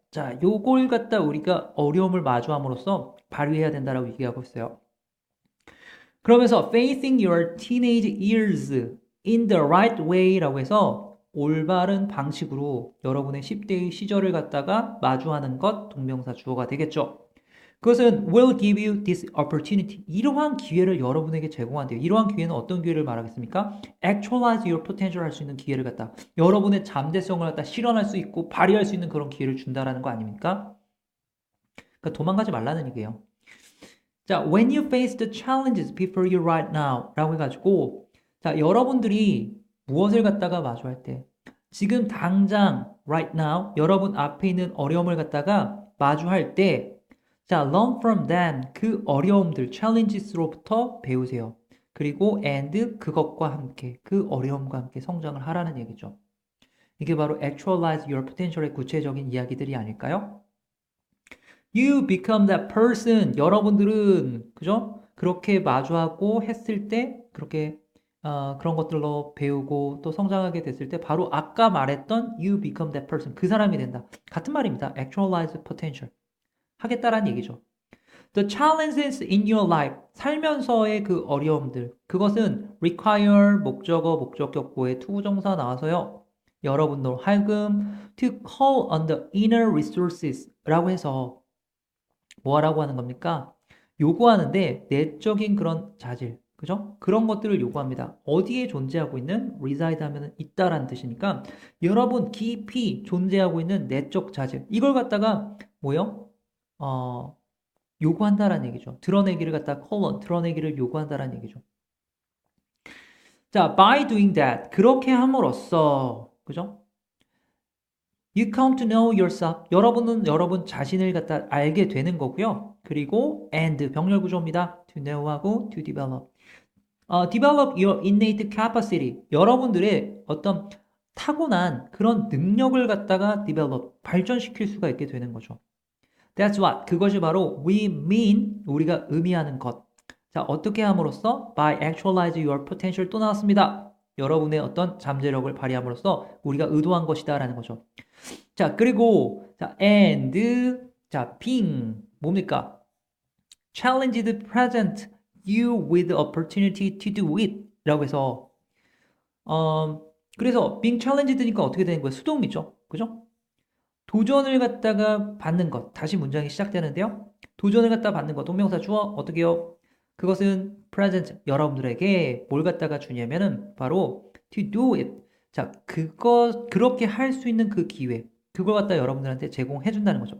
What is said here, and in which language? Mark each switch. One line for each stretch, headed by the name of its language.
Korean: 자, 요걸 갖다 우리가 어려움을 마주함으로써 발휘해야 된다라고 얘기하고 있어요. 그러면서
English: facing your teenage years in the right way
Korean: 라고 해서 올바른 방식으로 여러분의 10대의 시절을 갖다가 마주하는 것 동명사 주어가 되겠죠. 그것은
English: will give you this opportunity.
Korean: 이러한 기회를 여러분에게 제공한대요. 이러한 기회는 어떤 기회를 말하겠습니까?
English: actualize your potential
Korean: 할 수 있는 기회를 갖다 여러분의 잠재성을 갖다 실현할 수 있고 발휘할 수 있는 그런 기회를 준다라는 거 아닙니까? 그러니까 도망가지 말라는 얘기예요. 자,
English: when you face the challenges before you right now
Korean: 라고 해가지고 자, 여러분들이 무엇을 갖다가 마주할 때 지금 당장 right now 여러분 앞에 있는 어려움을 갖다가 마주할 때 자,
English: learn from them
Korean: 그 어려움들 challenges로부터 배우세요. 그리고 and 그것과 함께 그 어려움과 함께 성장을 하라는 얘기죠. 이게 바로 actualize your potential의 구체적인 이야기들이 아닐까요?
English: You become that person.
Korean: 여러분들은 그죠? 그렇게 마주하고 했을 때 그렇게 그런 것들로 배우고 또 성장하게 됐을 때 바로 아까 말했던
English: you become that person.
Korean: 그 사람이 된다. 같은 말입니다.
English: actualize potential.
Korean: 하겠다라는 얘기죠.
English: The challenges in your life.
Korean: 살면서의 그 어려움들. 그것은 require 목적어 목적격보의 투부정사 나와서요. 여러분들 하여금
English: to call on the inner resources
Korean: 라고 해서 뭐 하라고 하는 겁니까? 요구하는데 내적인 그런 자질, 그죠? 그런 것들을 요구합니다. 어디에 존재하고 있는 reside 하면 있다라는 뜻이니까 여러분 깊이 존재하고 있는 내적 자질 이걸 갖다가 뭐요? 요구한다라는 얘기죠. 드러내기를 갖다 call on, 드러내기를 요구한다라는 얘기죠. 자,
English: by doing that
Korean: 그렇게 함으로써 그죠?
English: You come to know yourself.
Korean: 여러분은 여러분 자신을 갖다 알게 되는 거고요. 그리고 and 병렬 구조입니다.
English: To know하고 to develop. Develop your innate capacity.
Korean: 여러분들의 어떤 타고난 그런 능력을 갖다가 develop, 발전시킬 수가 있게 되는 거죠.
English: That's what.
Korean: 그것이 바로
English: we mean,
Korean: 우리가 의미하는 것. 자, 어떻게 함으로써?
English: By actualize your potential
Korean: 또 나왔습니다. 여러분의 어떤 잠재력을 발휘함으로써 우리가 의도한 것이다 라는 거죠. 자, 그리고 자, and 자, being 뭡니까?
English: challenged present you with opportunity to do it
Korean: 라고 해서 그래서
English: being challenged니까
Korean: 어떻게 되는 거예요? 수동이죠. 그죠? 도전을 갖다가 받는 것. 다시 문장이 시작되는데요. 도전을 갖다 받는 것. 동명사 주어 어떻게요? 그것은 present 여러분들에게 뭘 갖다가 주냐면은 바로
English: to do it.
Korean: 자, 그렇게 할 수 있는 그 기회. 그걸 갖다 여러분들한테 제공해 준다는 거죠.